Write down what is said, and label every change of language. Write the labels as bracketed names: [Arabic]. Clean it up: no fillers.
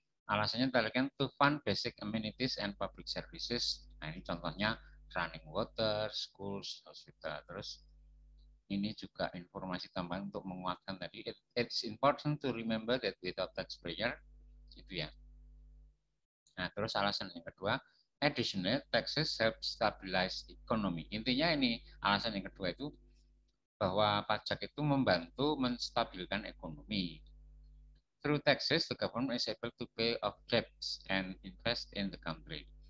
[Indonesian] Alasannya tadi [English] to fund basic amenities and public services. [Indonesian] Nah ini contohnya [English] running water, schools, hospital. [Indonesian] Terus ini juga informasi tambahan untuk menguatkan tadi. [English] It's important to remember that without taxpayer [Indonesian] itu ya. Nah terus alasan yang kedua, [English] additional taxes help stabilize economy. [Indonesian] Intinya ini alasan yang kedua itu bahwa pajak itu membantu menstabilkan ekonomi. [English] Through taxes, the government is able to pay off debts and invest in the country.